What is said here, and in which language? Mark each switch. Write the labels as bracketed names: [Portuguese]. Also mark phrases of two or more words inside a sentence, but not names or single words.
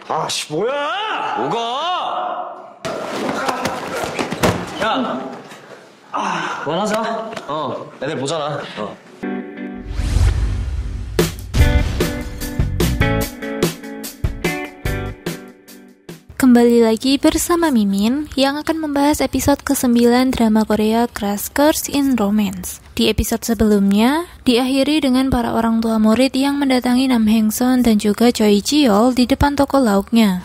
[Korean] 아씨 뭐야? 뭐가? 야, 그만하자. 애들 보잖아. [Indonesian] Kembali lagi bersama Mimin yang akan membahas episode ke-9 drama Korea Crash Course in Romance. Di episode sebelumnya, diakhiri dengan para orang tua murid yang mendatangi Nam Heng-son dan juga Choi Ji-yeol di depan toko lauknya.